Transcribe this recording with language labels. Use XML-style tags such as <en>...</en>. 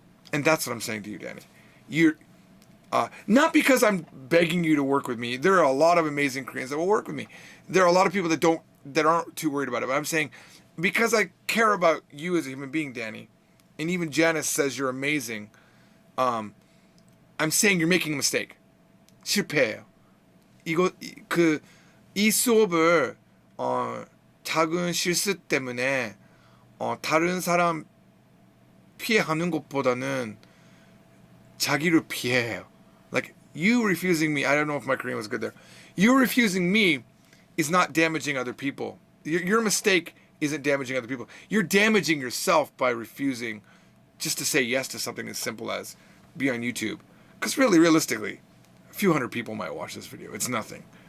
<en>And that's what I'm saying to you, Danny. You're not because I'm begging you to work with me. There are a lot of amazing Koreans that will work with me. There are a lot of people that aren't too worried about it. But I'm saying because I care about you as a human being, Danny, and even Janice says you're amazing, I'm saying you're making a mistake.</en> <ko>실패해요. 이거 이 수업을 작은 실수 때문에 다른 사람 피해하는 것보다는 자기를 피해요.</ko> <en>Like you refusing me, I don't know if my Korean was good there. You refusing me is not damaging other people. Your mistake isn't damaging other people. You're damaging yourself by refusing just to say yes to something as simple as be on YouTube. Because really, realistically, a few hundred people might watch this video. It's nothing.</en>